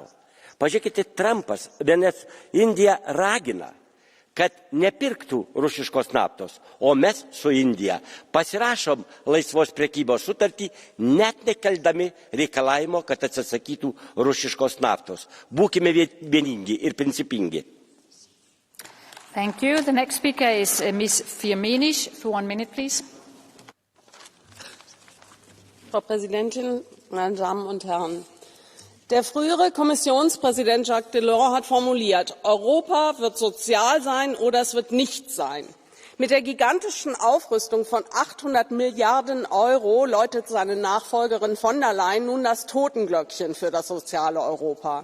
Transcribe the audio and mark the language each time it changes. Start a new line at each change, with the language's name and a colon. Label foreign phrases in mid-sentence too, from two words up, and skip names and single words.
Lithuanian: Pažiūrėkite, Trumpas, nes Indija ragina, kad nepirktų rusiškos naftos, o mes su Indija pasirašom laisvos prekybos sutartį, net nekeldami reikalavimo, kad atsisakytų rusiškos naftos. Būkime vieningi ir principingi.
English: Thank you. The next speaker is Ms. Firmenich for 1 minute, please.
German: Frau Präsidentin, meine Damen und Herren! Der frühere Kommissionspräsident Jacques Delors hat formuliert, Europa wird sozial sein oder es wird nicht sein. Mit der gigantischen Aufrüstung von 800 Milliarden Euro läutet seine Nachfolgerin von der Leyen nun das Totenglöckchen für das soziale Europa.